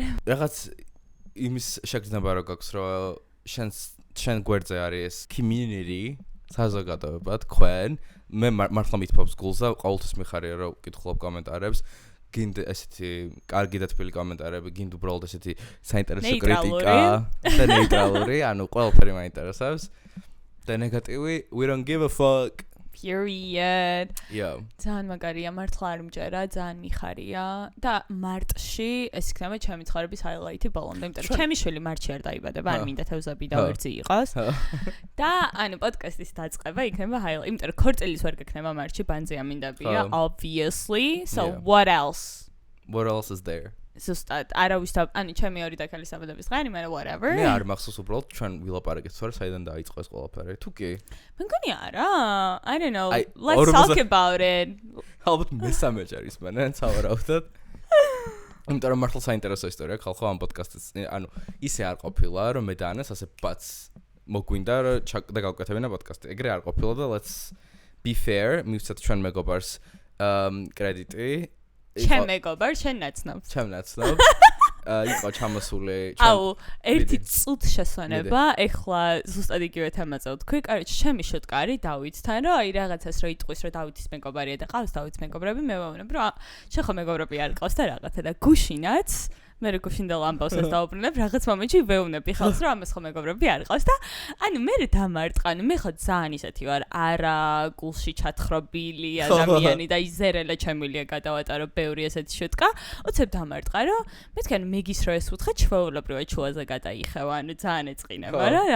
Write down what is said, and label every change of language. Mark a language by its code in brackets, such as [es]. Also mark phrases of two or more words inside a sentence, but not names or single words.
[ka] რაღაც იმის შეგრძნება რო გაქვს, რომ შენ გვერდზე არის ეს community საზოგადოება თქვენ მე მართლა მითფობს გულზე ყოველთვის მიხარია რომ ვკითხულობ კომენტარებს გინდა ესეთი კარგი და თბილი კომენტარები გინდა უბრალოდ ესეთი საინტერესო კრიტიკა და ნეიტრალური ანუ ყველაფერი მაინტერესებს და ნეგატივი [en] we don't give a fuck period. Yeah. [ka] ძალიან მაგარია, მართლა არ მჯერა, ძალიან მიხარია და მარტში ეს იქნება ჩემი ცხოვრების highlight-ი ბოლომდე, იმიტომ რომ ჩემი შვილი მარტში არ დაიბადება, არ მინდა თევზები და ვერძი იყოს. და ანუ პოდკასტის დაწყება იქნება highlight, იმიტომ რომ ქორწილის ვერ გექნება მარტში, ბანძია მინდაბია, [en] obviously. So what else? What else is there? [ka] ზუსტად არავის და ანუ ჩემი ორი დაქალის აბადების დღე, მე whatever. მე არ მახსოვს უბრალოდ ჩვენ ვილაპარაკეთ სწორად საიდან დაიწყო ეს ყველაფერი. თუ კი? მე მგონი არა. [en] I don't know. Let's talk about it. [ka] ალბათ მესამე ჯერის მანან სავარაუდოდ. იმიტომ რომ მართლა საინტერესო ისტორია ხალხო ამ პოდკასტის ანუ ისე არ ყოფილა რომ მე და ანას ასე ბაც მოგვინდა რომ და გავკეთებინა პოდკასტი. ეგრე არ ყოფილა და [en] let's be fair. [ka] მივცეთ ჩვენ მეგობარს კრედიტი ჩემ მეგობარ, შენ ნაცნობ. ჩემ ნაცნობ. იყო ჩამოსული აუ, ერთი წუთი შესვენება, ეხლა ზუსტად იგივე თემაზე ვთქვი. კაროჩ, ჩემი შოტკარი დავითთან, რომ აი რაღაცას რო იტყვის, რომ დავითის მეგობარია და ყავს დავითის მეგობრები, მე ვამბობ, რომ შენ ხო მეგობრები არ ყავს და რაღაცა და გუშინაც მე რო გუშინდელ ამბავსას დაუბრუნებ, რაღაც მომენტში ვეუბნები ხალხს, რომ ამას ხო მეგობრები არ ყავს და ანუ მე დამარტყანი, მე ხო ძალიან ისეთი ვარ, არა გულში ჩათხრობილი ადამიანი და იზერელა ჩემილია გადავატარო ბევრი ესეთი შუტკა, უცებ დამარტყა, რომ მეთქენ მეგის რო ეს უთხრა ჩვეულებრივად ჩუაზე გადაიხევა, ანუ ძალიან ეწყინება რა.